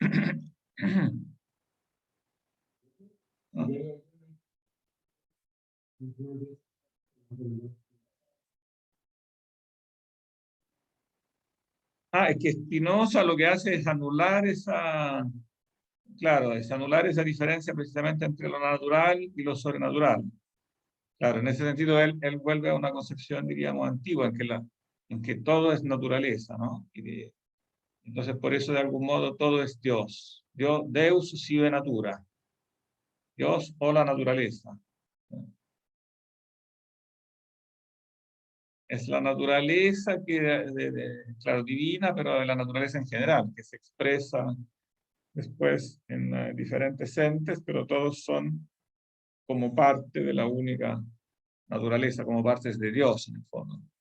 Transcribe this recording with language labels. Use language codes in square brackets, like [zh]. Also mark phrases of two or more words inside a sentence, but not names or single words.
[es] Es que Spinoza lo que hace es anular esa, claro, es anular esa diferencia precisamente entre lo natural y lo sobrenatural. Claro, en ese sentido él vuelve a una concepción, diríamos, antigua, en que todo es naturaleza, ¿no? Entonces, por eso, de algún modo, todo es Dios. [la] Deus sive natura. [es] Dios o la naturaleza. Es la naturaleza claro, divina, pero de la naturaleza en general, que se expresa después en diferentes entes, pero todos son como parte de la única naturaleza, como partes de Dios, en el fondo.